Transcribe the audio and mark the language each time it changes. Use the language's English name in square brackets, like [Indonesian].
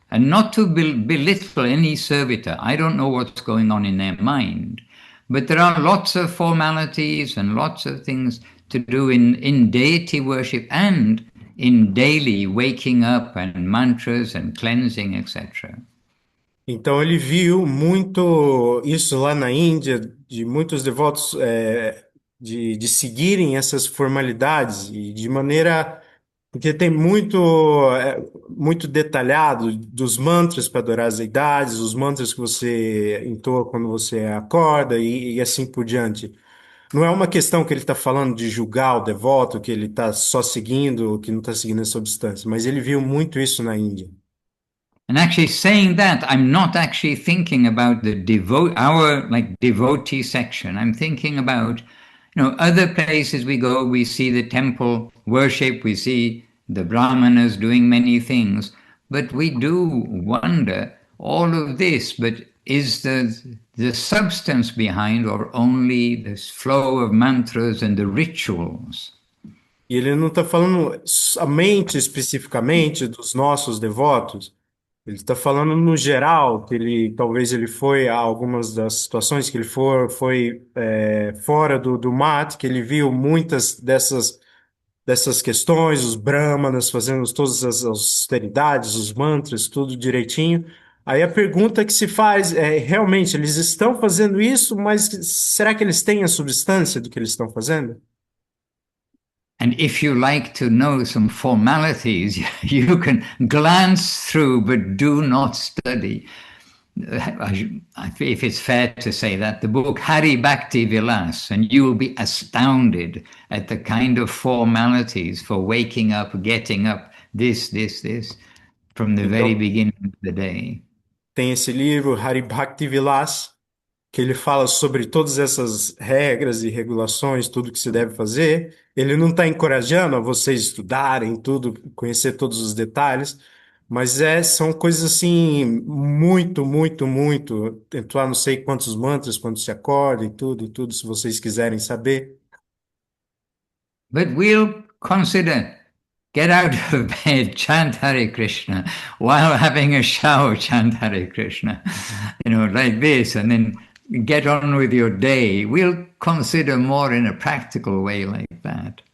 [English] And not to belittle any servitor, I don't know what's going on in their mind, but there are lots of formalities and lots of things to do in deity worship and in daily waking up and mantras and cleansing, etc. [Portuguese] Então ele viu muito isso lá na Índia, de muitos devotos de seguirem essas formalidades e de maneira, porque tem muito detalhado dos mantras para adorar as deidades, os mantras que você entoa quando você acorda e assim por diante. Não é uma questão que ele está falando de julgar o devoto, que ele está só seguindo, que não está seguindo a substância, mas ele viu muito isso na Índia. [English] And actually saying that, I'm not actually thinking about our devotee section. I'm thinking about, other places we go, we see the temple worship, we see the brahmanas doing many things, but we do wonder all of this, but is the substance behind or only this flow of mantras and the rituals? [Portuguese] E ele não está falando somente especificamente dos nossos devotos, ele está falando no geral, que talvez ele foi a algumas das situações que ele foi fora do mat, que ele viu muitas dessas questões, os brahmanas fazendo todas as austeridades, os mantras, tudo direitinho. Aí a pergunta que se faz é, realmente, eles estão fazendo isso, mas será que eles têm a substância do que eles estão fazendo? [English] And if you like to know some formalities, you can glance through, but do not study. If it's fair to say that, the book Hari Bhakti Vilas, and you will be astounded at the kind of formalities for waking up, getting up, this. from the very [Portuguese] Então, [English] beginning of the day. [Portuguese] tem esse livro, Hari Bhakti Vilas, que ele fala sobre todas essas regras e regulações, tudo que se deve fazer. Ele não está encorajando a vocês estudarem tudo, conhecer todos os detalhes, mas são coisas assim, muito, muito, muito. Entrar não sei quantos mantras, quando se acorda e tudo, se vocês quiserem saber. [English] But we'll consider get out of bed, chant Hare Krishna, while having a shower, chant Hare Krishna, like this, and then get on with your day. We'll consider more in a practical way like that.